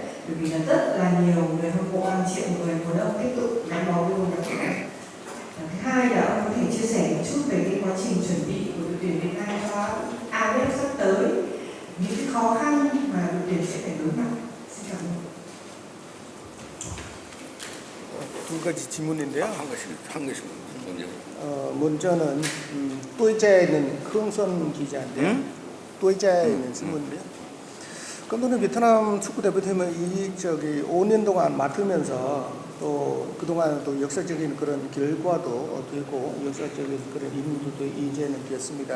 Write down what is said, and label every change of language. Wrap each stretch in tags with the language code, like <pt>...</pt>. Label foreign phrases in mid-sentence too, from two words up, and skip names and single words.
<vi>Bởi vì là rất là nhiều người hâm mộ, hàng triệu người muốn ông tiếp tục gắn bó với bóng đá Việt Nam. Thứ hai là ông có thể chia sẻ một chút về cái quá trình chuẩn bị của đội tuyển Việt Nam cho AFF sắp tới, những cái khó khăn mà đội tuyển sẽ phải đối mặt. Xin cảm ơn.</vi> <ko>두 가지 질문인데요. 한 개씩 먼저. 먼저는 또이자에 있는 크응선 기자인데요. 또이자에 있는 신문인데요. 감독님 베트남 축구 대표팀을 5년 동안 맡으면서 또 그동안 또 역사적인 그런 결과도 되고 역사적인 그런 임무도 이제는 되었습니다.</ko>